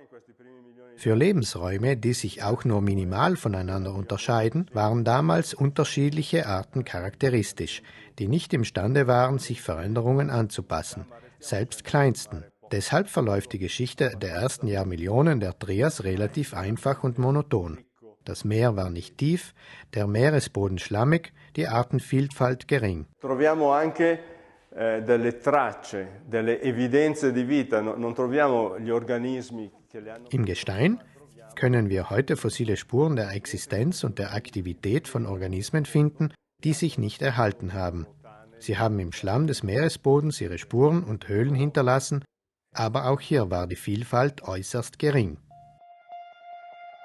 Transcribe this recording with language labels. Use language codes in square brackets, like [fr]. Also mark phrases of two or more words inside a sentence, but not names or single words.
[de] Für Lebensräume, die sich auch nur minimal voneinander unterscheiden, waren damals unterschiedliche Arten charakteristisch, die nicht imstande waren, sich Veränderungen anzupassen, selbst kleinsten. Deshalb verläuft die Geschichte der ersten Jahrmillionen der Trias relativ einfach und monoton. Das Meer war nicht tief, der Meeresboden schlammig, die Artenvielfalt gering. [it] Troviamo anche delle tracce, delle evidenze di vita, non troviamo gli organismi. [de] Im Gestein können wir heute fossile Spuren der Existenz und der Aktivität von Organismen finden, die sich nicht erhalten haben. Sie haben im Schlamm des Meeresbodens ihre Spuren und Höhlen hinterlassen, aber auch hier war die Vielfalt äußerst gering.